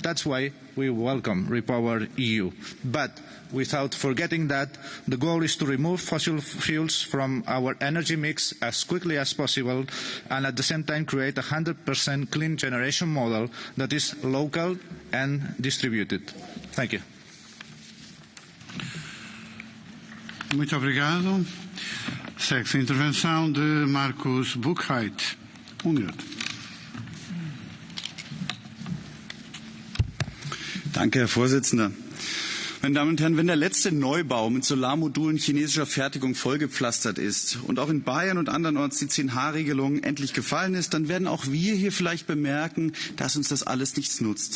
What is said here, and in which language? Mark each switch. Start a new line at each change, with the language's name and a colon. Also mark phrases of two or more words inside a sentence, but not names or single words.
English: That's why we welcome Repower EU. But without forgetting that the goal is to remove fossil fuels from our energy mix as quickly as possible and at the same time create a 100% clean generation model that is local and distributed. Thank you.
Portuguese: Muito obrigado. Segue-se a intervenção de Markus Buchheit. Minuto.
German: Danke, Herr Vorsitzender. Meine Damen und Herren, wenn der letzte Neubau mit Solarmodulen chinesischer Fertigung vollgepflastert ist und auch in Bayern und andernorts die 10H-Regelung endlich gefallen ist, dann werden auch wir hier vielleicht bemerken, dass uns das alles nichts nutzt.